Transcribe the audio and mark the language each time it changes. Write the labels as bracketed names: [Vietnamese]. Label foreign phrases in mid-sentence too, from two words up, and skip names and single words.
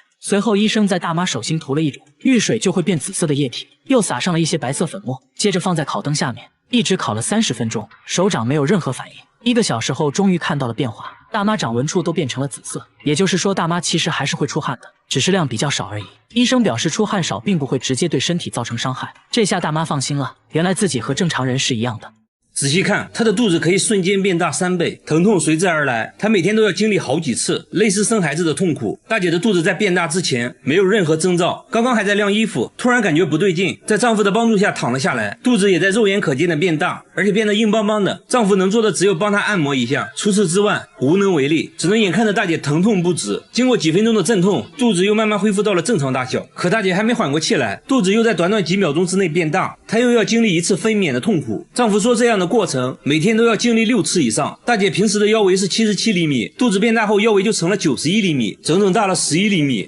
[Chinese] 隨後，醫生在大媽手心塗了一種遇水就會變紫色的液體，又撒上了一些白色粉末，接着放在烤燈下面，一直烤了30分鐘，手掌沒有任何反應。1個小時後，終於看到了變化，大媽掌紋處都變成了紫色，也就是說，大媽其實還是會出汗的，只是量比較少而已。醫生表示，出汗少並不會直接對身體造成傷害，這下大媽放心了，原來自己和正常人是一樣的。仔細看，她的肚子可以瞬間变大3倍，疼痛隨之而来。她每天都要經歷好幾次類似生孩子的痛苦。大姐的肚子在變大之前沒有任何徵兆，剛剛還在晾衣服，突然感覺不對勁，在丈夫的幫助下躺了下來，肚子也在肉眼可見的變大，而且變得硬邦邦的。丈夫能做的只有幫她按摩一下，除此之外無能為力，只能眼看着大姐疼痛不止。經過幾分鐘的陣痛，肚子又慢慢恢復到了正常大小。可大姐還沒緩過氣來，肚子又在短短幾秒鐘之內變大，她又要經歷一次分娩的痛苦。丈夫說這樣的過程每天都要經歷6次以上。大姐平時的腰圍是77厘米，肚子變大後腰圍就成了91厘米，整整大了11厘米。